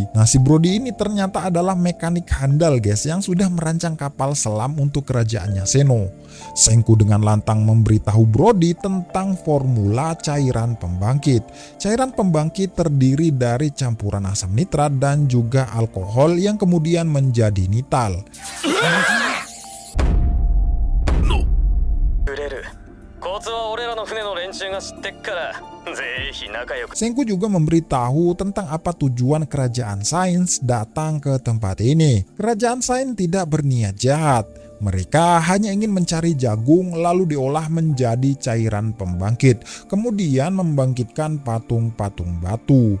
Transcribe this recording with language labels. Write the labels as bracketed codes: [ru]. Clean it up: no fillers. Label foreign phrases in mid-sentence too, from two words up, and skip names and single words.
[id] Nah, si Brody ini ternyata adalah mekanik handal guys yang sudah merancang kapal selam untuk kerajaannya Seno. Senku dengan lantang memberitahu Brody tentang formula cairan pembangkit. Cairan pembangkit terdiri dari campuran asam nitrat dan juga alkohol yang kemudian menjadi nital. [ja] くれるコツは俺らの船の連中が知ってっからぜひ仲良く [id] Senku juga memberitahu tentang apa tujuan kerajaan Sains datang ke tempat ini. Kerajaan Sains tidak berniat jahat. Mereka hanya ingin mencari jagung lalu diolah menjadi cairan pembangkit, kemudian membangkitkan patung-patung batu.